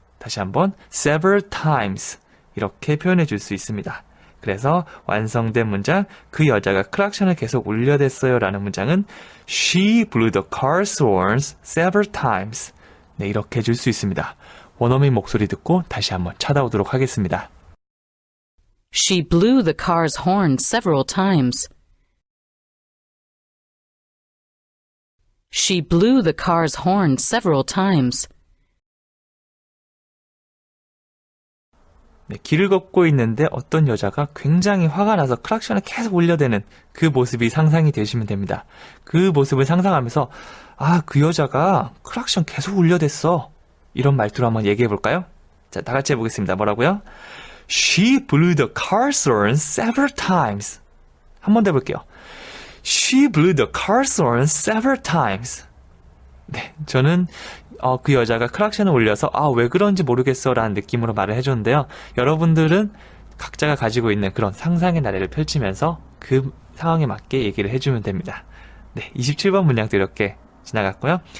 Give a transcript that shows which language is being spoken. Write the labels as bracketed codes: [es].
[ko] 다시 한번 [en] several times. [ko] 이렇게 표현해 줄 수 있습니다. 그래서 완성된 문장 그 여자가 클락션을 계속 울려댔어요 라는 문장은 [en] She blew the car's horns several times. [ko] 네, 이렇게 해줄 수 있습니다. 원어민 목소리 듣고 다시 한번 찾아오도록 하겠습니다. [en] She blew the car's horn several times. She blew the car's horn several times. [ko] 네, 길을 걷고 있는데 어떤 여자가 굉장히 화가 나서 클락션을 계속 울려대는 그 모습이 상상이 되시면 됩니다. 그 모습을 상상하면서 그 여자가 클락션 계속 울려댔어. 이런 말투로 한번 얘기해 볼까요? 자, 다 같이 해보겠습니다. 뭐라고요? [en] She blew the car's horn several times. [ko] 한 번 더 해볼게요. [en] She blew the car's horn several times. [ko] 네, 저는 그 여자가 클락션을 울려서 왜 그런지 모르겠어 라는 느낌으로 말을 해줬는데요. 여러분들은 각자가 가지고 있는 그런 상상의 나래를 펼치면서 그 상황에 맞게 얘기를 해주면 됩니다. 네, 27번 문장도 이렇게 지나갔고요.